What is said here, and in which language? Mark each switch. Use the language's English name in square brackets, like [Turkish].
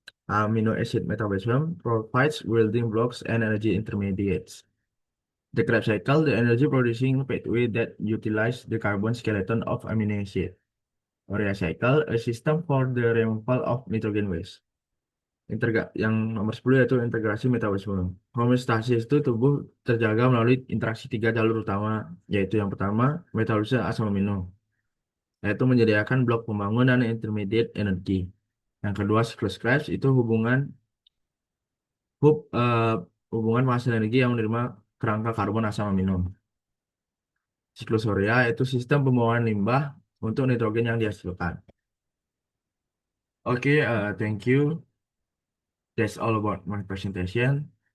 [English] Amino acid metabolism provides building blocks and energy intermediates. The Krebs cycle, the energy producing pathway that utilize the carbon skeleton of amino acid. Urea cycle, a system for the removal of nitrogen waste. [Indonesian] Yang nomor 10 yaitu integrasi metabolisme. Homeostasis itu tubuh terjaga melalui interaksi tiga jalur utama, yaitu yang pertama metabolisme asam amino, yaitu menyediakan blok pembangun dan intermediate energi. Yang kedua siklus Krebs itu hubungan penghasil energi yang menerima kerangka karbon asam amino. Siklus urea yaitu sistem pembawaan limbah untuk nitrogen yang dihasilkan. [English] Oke, thank you. That's all about my presentation.